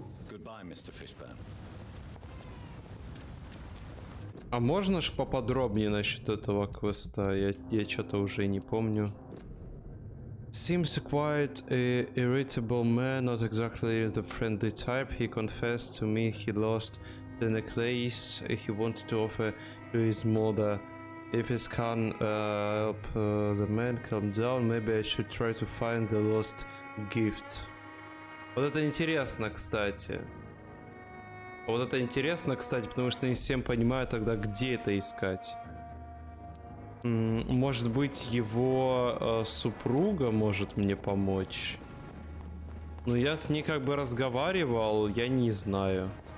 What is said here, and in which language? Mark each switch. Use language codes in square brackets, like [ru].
[en] Goodbye, Mr. Fishburne. [ru] А можно ж поподробнее насчет этого квеста? Я что-то уже не помню. [en] Seems quite a irritable man, not exactly the friendly type. He confessed to me he lost the necklace he wanted to offer to his mother. If he can't help the man calm down, maybe I should try to find the lost gift. [ru] Вот это интересно, кстати. Вот это интересно, кстати, потому что не всем понимаю тогда, где это искать. Может быть, его супруга может мне помочь. Но я с ней как бы разговаривал, я не знаю.